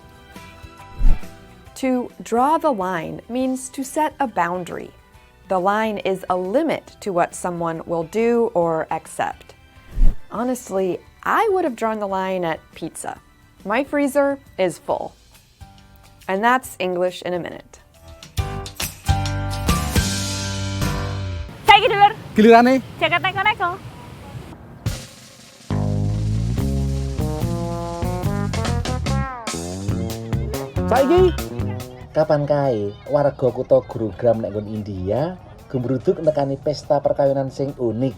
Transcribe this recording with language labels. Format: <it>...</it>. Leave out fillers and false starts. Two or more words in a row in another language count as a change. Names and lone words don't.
<en>To draw the line means to set a boundary. The line is a limit to what someone will do or accept. Honestly, I would have drawn the line at pizza. My freezer is full. And that's English in a minute.</en> <jv>Saiki dulur. Gilirane. Jaket neko-neko. Saiki kapan kae warga kutha Gurugram nek nggon India gembruduk nekani pesta perkawinan sing unik.</jv>